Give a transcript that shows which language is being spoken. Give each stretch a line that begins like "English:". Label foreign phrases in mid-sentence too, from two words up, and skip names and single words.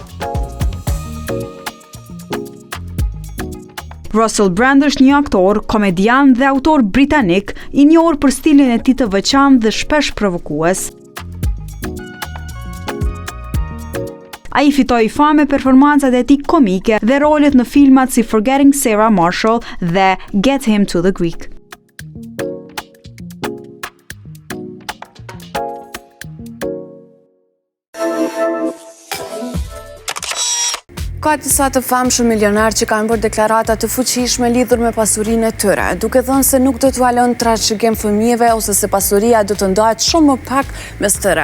Albanian: Russell Brand është një aktor, komedian dhe autor britanik, i njohur për stilin e tij të veçantë dhe shpesh provokues. Ai fitoi famë performancat e tij komike dhe rolet në filmat si Forgetting Sarah Marshall dhe Get Him to the Greek. Ka disa të famshëm milionar që kanë bërë deklarata të fuqishme lidhur me pasurinë e tyre, duke thënë se nuk do t'u alon trashëgim fëmijëve ose se pasuria do të ndahet shumë më pak mes tyre.